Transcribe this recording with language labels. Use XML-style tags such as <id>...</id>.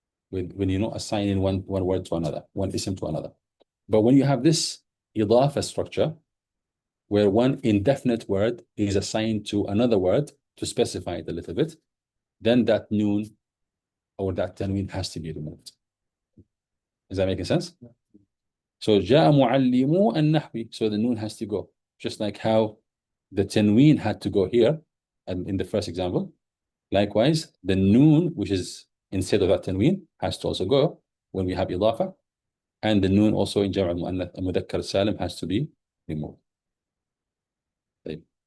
<en>When you're not assigning one word to another, one ism to another. But when you have this idafa structure, where one indefinite word is assigned to another word to specify it a little bit, then that noon or that tanween has to be removed. Is that making sense?</en> <ar>So جاء معلمو النحو.</ar> <en>So the noon has to go. Just like how the tanween had to go here, and in the first example. Likewise, the noon, which is instead of that tanween, has to also go when we have idafa, and the noon also in Jam' al-Mudakkar Salim has to be removed. Okay.</en>